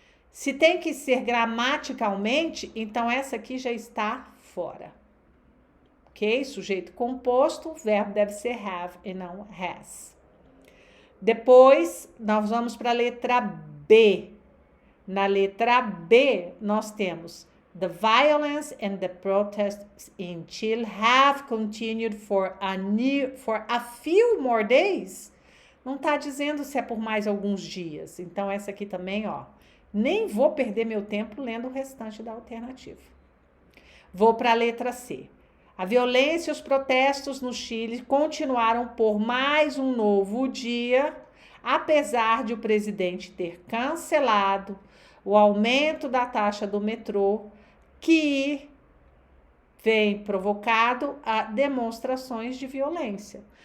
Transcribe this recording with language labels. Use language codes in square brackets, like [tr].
[pt] Se tem que ser gramaticalmente, então essa aqui já está fora. Ok? Sujeito composto, o verbo deve ser have e não has. Depois, nós vamos para a letra B. Na letra B, nós temos [en] the violence and the protests in Chile have continued for a few more days. [pt] Não está dizendo se é por mais alguns dias. Então, essa aqui também, ó. Nem vou perder meu tempo lendo o restante da alternativa. Vou para a letra C. A violência e os protestos no Chile continuaram por mais um novo dia, apesar de o presidente ter cancelado o aumento da taxa do metrô, que vem provocado a demonstrações de violência.